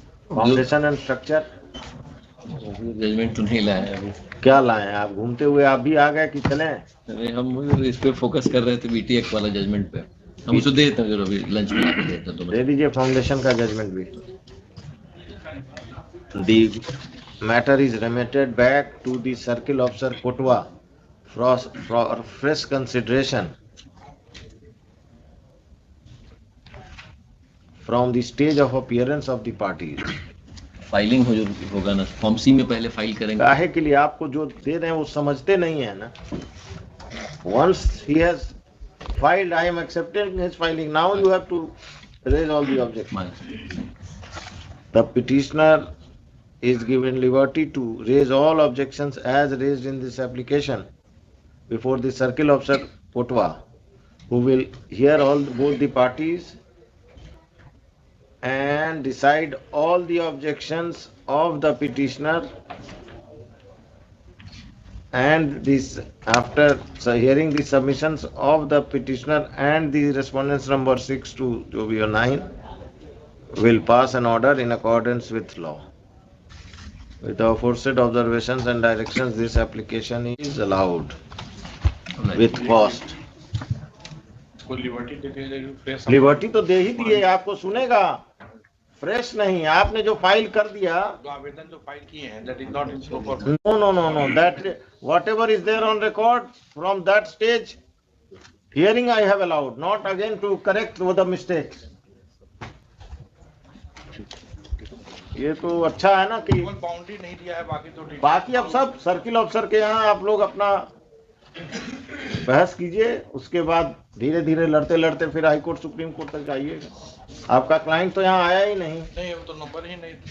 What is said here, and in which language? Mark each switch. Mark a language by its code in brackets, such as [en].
[en] foundation and structure [hi] judgement तो नहीं लाया अभी। क्या लाए? आप घूमते हुए आप भी आ गए कि चले? अरे हम इस पे फोकस कर रहे थे बीटीएक वाला जजमेंट पे, हम उसे दे देते हैं अभी लंच में आके देते हैं। तो दे दीजिए फाउंडेशन का जजमेंट भी। [en] The matter is remitted back to the Circle Officer Kotwa for fresh consideration from the stage of appearance of the parties. [hi] Filing होगा ना, फॉर्म सी में पहले फाइल करेंगे। काहे के लिए आपको जो दे रहे हैं वो समझते नहीं है ना। [en] Once he has filed, I am accepting his filing. Now you have to raise all the objections. The petitioner is given liberty to raise all objections as raised in this application before the Circle Officer Kotwa, who will hear both the parties and decide all the objections of the petitioner, and this after hearing the submissions of the petitioner and the respondents number 6 to 9 will pass an order in accordance with law. With the aforesaid observations and directions, this application is allowed with cost. [hi] Liberty तो दे ही दिए, आपको सुनेगा, fresh नहीं। आपने जो file कर दिया, आवेदन जो फाइल किए हैं, [en] that is not in scope of. No. That whatever is there on record from that stage, hearing I have allowed, not again to correct the mistakes. [hi] ये तो अच्छा है ना कि बाउंड्री नहीं दिया है, बाकी तो ठीक। बाकी अब सब सर्किल ऑफिसर के यहाँ आप लोग अपना बहस कीजिए, उसके बाद धीरे धीरे लड़ते लड़ते फिर हाई कोर्ट सुप्रीम कोर्ट तक जाइएगा। आपका क्लाइंट तो यहाँ आया ही नहीं। नहीं, वो तो नंबर ही नहीं,